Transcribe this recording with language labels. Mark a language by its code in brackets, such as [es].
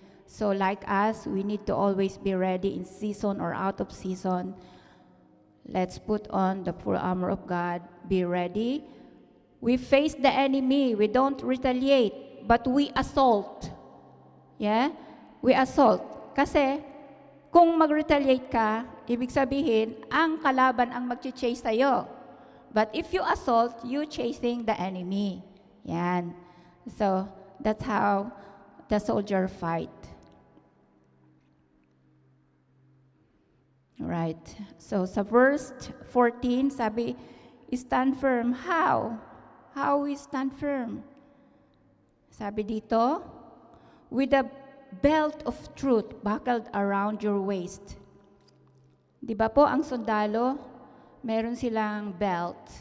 [en] So like us, we need to always be ready in season or out of season. Let's put on the full armor of God. Be ready. We face the enemy. We don't retaliate, but we assault. Yeah? We assault. [tl] Kasi, kung mag-retaliate ka, ibig sabihin, ang kalaban ang mag-chase sa'yo. [en] But if you assault, you chasing the enemy. Yan. So, that's how the soldier fight. Right. So, sa verse 14, sabi, stand firm. How? How we stand firm? Sabi dito, with a belt of truth buckled around your waist. [tl] Di ba po, ang sundalo, meron silang belt.